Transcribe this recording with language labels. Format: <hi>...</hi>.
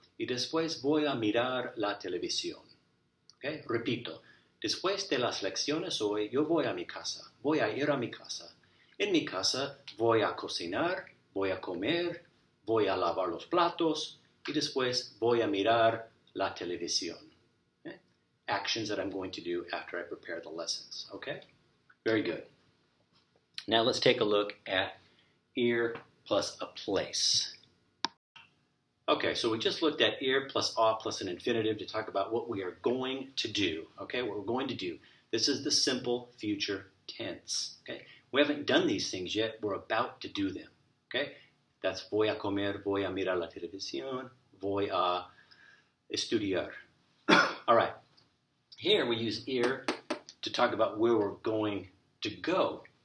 <es>y después voy a mirar la televisión.</es> <en>Okay?</en> <es>Repito, después de las lecciones hoy, yo voy a mi casa, voy a ir a mi casa. En mi casa voy a cocinar, voy a comer, voy a lavar los platos y después voy a mirar la televisión.</es> <en>Okay? Actions that I'm going to do after I prepare the lessons. Okay? Very good. Now let's take a look at ir plus a place. Okay, so we just looked at ir plus a plus an infinitive to talk about what we are going to do. Okay, what we're going to do. This is the simple future tense. Okay, we haven't done these things yet. We're about to do them. Okay, that's</en> <es>voy a comer, voy a mirar la televisión, voy a estudiar.</es> <en>All right, here we use ir to talk about where we're going to go.</en>